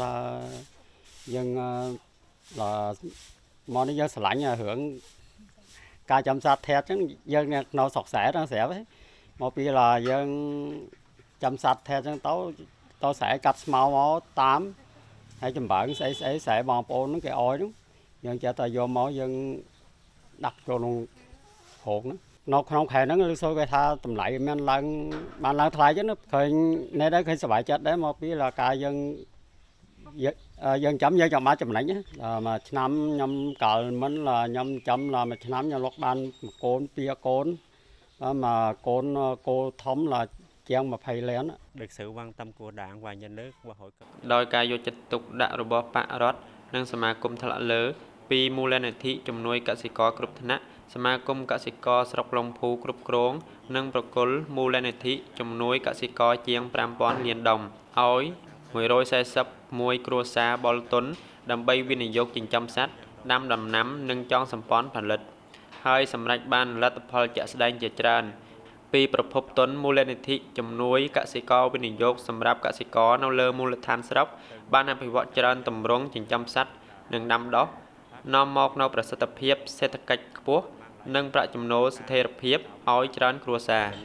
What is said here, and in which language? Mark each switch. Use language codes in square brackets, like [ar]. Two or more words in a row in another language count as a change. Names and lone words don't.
[km] ថាយើងlàមកនេះយើងស្រឡាញ់រឿងការចាំសត្វថែតអញ្ចឹងយើងនៅស្រុកស្រែហ្នឹងស្រាប់ហ្នឹងមកពីlàយើងចាំសត្វថែតអញ្ចឹងទៅស្រែកាត់ស្មៅមកតាមហើយចម្បើងស្អីស្រែបងប្អូនហ្នឹងគេអោយហ្នឹងយើងចេះតែយកមកយើងដាក់ចូលក្នុងហូបហ្នឹងនៅក្នុងខែហ្នឹងឬសូវគេថាតម្លៃមានឡើងបានឡើងថ្លៃចឹងឃើញនេះដែរឃើញសុបាយចិត្តដែរមកពីlàការ យើងចាំយើងចាំបានចំណេញមួយឆ្នាំខ្ញុំកាលមិនlàខ្ញុំចាំlàមួយឆ្នាំខ្ញុំលុកបានមួយកូនពីរកូនមកកូនគោធំlàជាង20លាន [vi] được sự quan tâm của đảng và nhà nước và hội [km] ដោយការយកចិត្តទុកដាក់របស់បករដ្ឋនិងសមាគមថ្នាក់លើពីមូលនិធិជំនួយកសិករគ្រប់ថ្នាក់សមា គមកសិករស្រុកឡុងភូគ្រប់គ្រងនិងប្រគល់មូលនិធិជំនួយកសិករជាង 5,000 លានដុំឲ្យ 141គ្រួសារបលទុនដើម្បីវិនិយោគចិញ្ចឹមសត្វដាំដំណាំនិងចងសម្ព័ន្ធផលិតហើយសម្រេចបានលទ្ធផលជាក់ស្ដែងជាច្រើនពីប្រភពទុនមូលនិធិជំនួយកសិករវិនិយោគសម្រាប់កសិករនៅលើមូលដ្ឋានស្រុកបានអភិវឌ្ឍច្រើនទម្រង់ចិញ្ចឹមសត្វនិងដាំដុះនាំមកនូវប្រសិទ្ធភាពសេដ្ឋកិច្ចខ្ពស់និងប្រាក់ចំណូលស្ថិរភាពឲ្យច្រើនគ្រួសារ